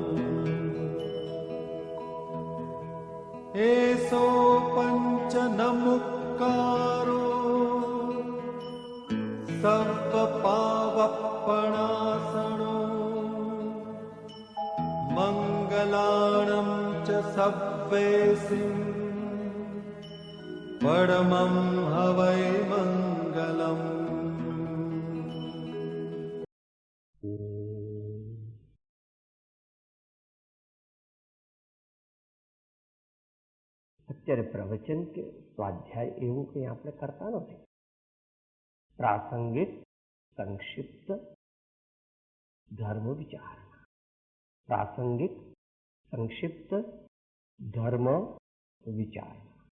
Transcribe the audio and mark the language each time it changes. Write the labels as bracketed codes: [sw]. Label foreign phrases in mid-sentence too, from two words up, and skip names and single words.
[pra] एसो पंच नमुक्कारो सर्वपावपणासनो मंगलाणं च सव्वेसिं परमं हवै मंगलम्। [gu] અત્યારે પ્રવચન કે સ્વાધ્યાય એવું કંઈ આપણે કરતા નથી. પ્રાસંગિક સંક્ષિપ્ત ધર્મ વિચારણા, પ્રાસંગિક સંક્ષિપ્ત ધર્મ વિચારણા.